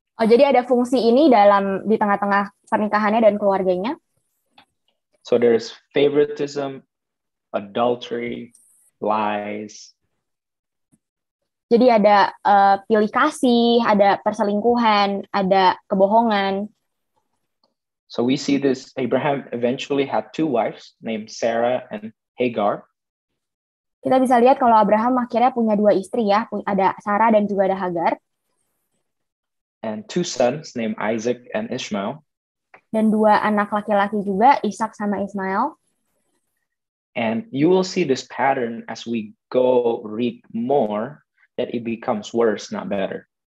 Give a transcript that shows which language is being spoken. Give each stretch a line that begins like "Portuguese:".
Indonesian: Oh, jadi ada fungsi ini di tengah-tengah pernikahannya dan keluarganya.
English: So there's favoritism, adultery, lies.
Indonesian: Jadi ada pilih kasih, ada perselingkuhan, ada kebohongan.
English: So we see this, Abraham eventually had two wives named Sarah and Hagar.
Indonesian: Kita bisa lihat kalau Abraham akhirnya punya dua istri ya, ada Sarah dan juga ada Hagar.
English: And two sons named Isaac and Ishmael.
Indonesian: Dan dua anak laki-laki juga, Ishak sama Ismail.
English: And you will see this pattern as we go read more, that it becomes worse, not better.